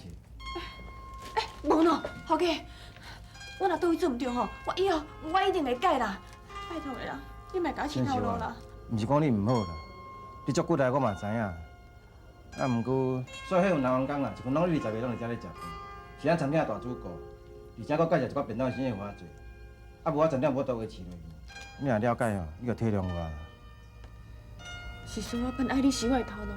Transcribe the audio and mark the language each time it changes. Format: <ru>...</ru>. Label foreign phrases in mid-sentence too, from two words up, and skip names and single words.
<nan>无喏，头家，我若倒位做毋对吼，我以后我一定会改啦，拜托的啦，你莫甲我死头路啦。毋是讲你毋好啦，你足久来我嘛知影。啊，毋过所以迄份人工啊，一份拢你20个拢伫遮咧食饭，是咱餐厅大主顾，而且佫介绍一寡便当生意互我做，啊无我餐厅无倒位饲落去。你若了解吼，你着体谅我。是说我本爱你是我的头路。</nan>